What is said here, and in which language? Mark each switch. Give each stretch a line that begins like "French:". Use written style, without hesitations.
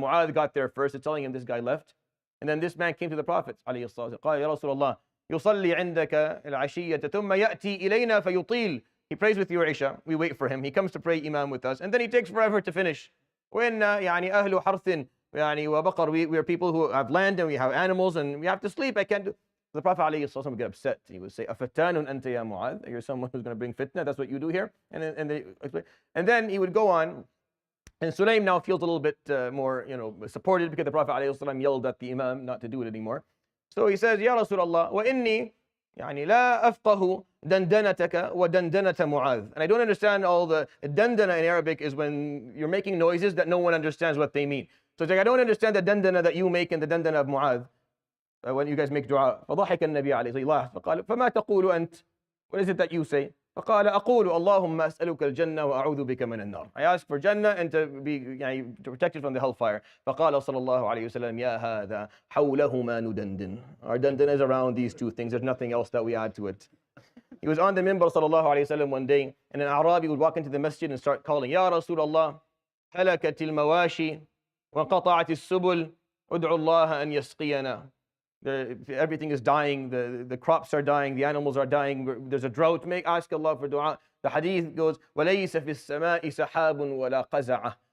English: Mu'adh got there first, telling him this guy left. And then this man came to the Prophet alayhi salatu wasalam.
Arabic: قال يا رسول الله يصلي عندك العشية ثم يأتي إلينا فيطيل.
English: He prays with your Isha, we wait for him. He comes to pray Imam with us, and then he takes forever to finish.
Arabic: وإن يعني أهل حرث يعني وبقر,
English: we are people who have land and we have animals and we have to sleep. I can't do. The Prophet ﷺ would get upset. He would say,
Arabic: أَفَتَّانٌ أَنْتَ يَا مُعَاذ.
English: You're someone who's going to bring fitna. That's what you do here. And then he would go on. And Sulaim now feels a little bit more, supported because the Prophet ﷺ yelled at the Imam not to do it anymore. So he says,
Arabic: Ya Rasulullah, وَإِنِّي يعني لا أفقه دندنتك ودندنة معاذ.
English: And I don't understand all the dandana in Arabic is when you're making noises that no one understands what they mean. So it's like, I don't understand the dandana that you make and the dandana of Mu'adh when you guys make dua.
Arabic: فضحك النبي عليه الصلاة والسلام فقال فما تقول أنت?
English: What is it that you say?
Arabic: فقال أقول اللهم أسألك الجنة وأعوذ بك من النار.
English: I ask for Jannah and to be protected from the hellfire.
Arabic: فقال صلى الله عليه وسلم يا هذا حولهما ندندن.
English: Our dandana is around these two things. There's nothing else that we add to it. He was on the minbar صلى الله عليه وسلم one day, and an Arabi would walk into the masjid and start calling,
Arabic: يا رسول الله هلكت المواشي وانقطعت السبل ادعوا الله أن يسقينا.
English: Everything is dying, the crops are dying, the animals are dying, there's a drought. Ask Allah for dua. The hadith goes,
Arabic: وَلَيْسَ فِي السَّمَاءِ سَحَابٌ وَلَا قَزَعَةٌ.